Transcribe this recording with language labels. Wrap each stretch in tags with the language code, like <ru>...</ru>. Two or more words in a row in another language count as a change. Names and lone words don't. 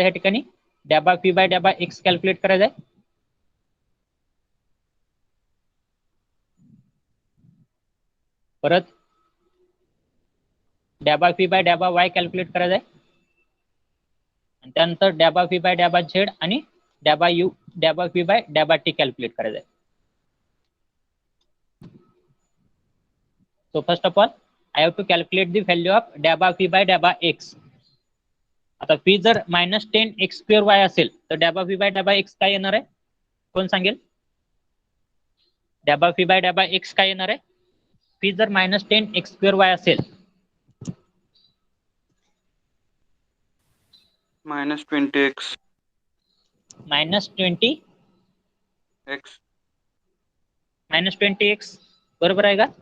<mr>ह्या ठिकाणी डॅबा p बाय डॅबा x कॅल्क्युलेट करायचं आहे, परत डॅबा p बाय डॅबा y कॅल्क्युलेट करायचं आहे आणि त्यानंतर डॅबा v बाय डॅबा z आणि डॅबा v बाय डॅबा t कॅल्क्युलेट करायचं आहे.</mr> <en>So first of all, I have to calculate the value of dabba v by dabba x.</en> <mr>आता p जर -10 x square y असेल तर dabba v by dabba x काय येणार आहे? कोण सांगेल? dabba v by dabba x काय येणार आहे? p जर -10 x square y असेल -20x -20x बरोबर आहे का?</mr>